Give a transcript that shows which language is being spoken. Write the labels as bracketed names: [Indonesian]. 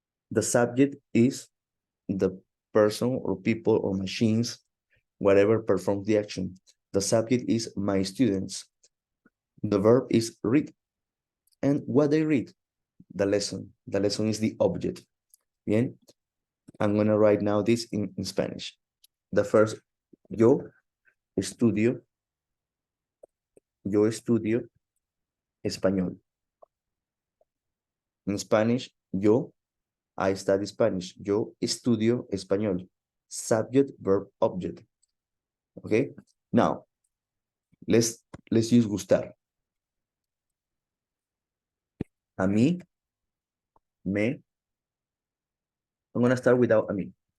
[English] The subject is the person or people or machines, whatever performs the action. The subject is my students. The verb is read. And what they read? The lesson. The lesson is the object. Bien? I'm going to write now this in Spanish. The first, [Spanish] yo estudio español. [English] In Spanish, I study Spanish. [Spanish] Yo estudio español. [English] Subject, verb, object. Okay? Now, let's use gustar. A mí I'm going to start without a mí.